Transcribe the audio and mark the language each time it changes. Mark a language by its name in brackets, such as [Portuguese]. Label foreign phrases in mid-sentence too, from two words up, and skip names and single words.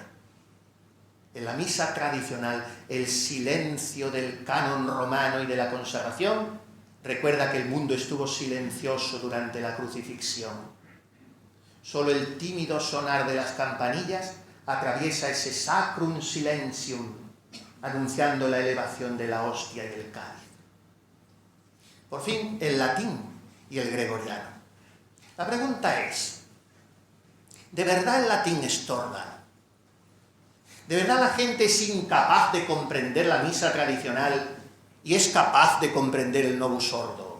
[Spanish] En la misa tradicional, el silencio del canon romano y de la consagración recuerda que el mundo estuvo silencioso durante la crucifixión. Solo el tímido sonar de las campanillas atraviesa ese [Latin] sacrum silentium, [Spanish] anunciando la elevación de la hostia y el cáliz. Por fin, el latín y el gregoriano. La pregunta es, ¿de verdad el latín estorba? ¿De verdad la gente es incapaz de comprender la misa tradicional y es capaz de comprender el [Latin] Novus Ordo?